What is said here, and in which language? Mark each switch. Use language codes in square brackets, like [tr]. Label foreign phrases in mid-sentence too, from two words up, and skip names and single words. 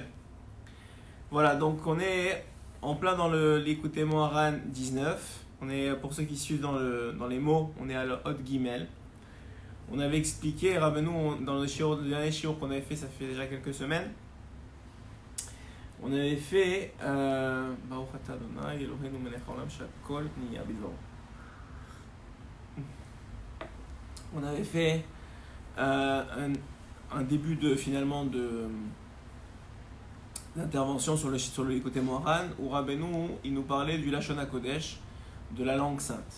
[fr] Voilà, donc on est en plein dans le Likutei Moharan 19. On est, pour ceux qui suivent dans les mots, on est à l' [he] הוד גימל. [fr] On avait expliqué, Rabbeinu, dans le dernier shiur qu'on avait fait, ça fait déjà quelques semaines, on avait fait [he] ברוך אתה אדוני אלוהינו מלך העולם שהכל נהיה בדברו. [fr] On avait fait un début d'intervention sur le Likutei Moharan où Rabbeinu il nous parlait du [he] לשון הקודש, [fr] de la langue sainte.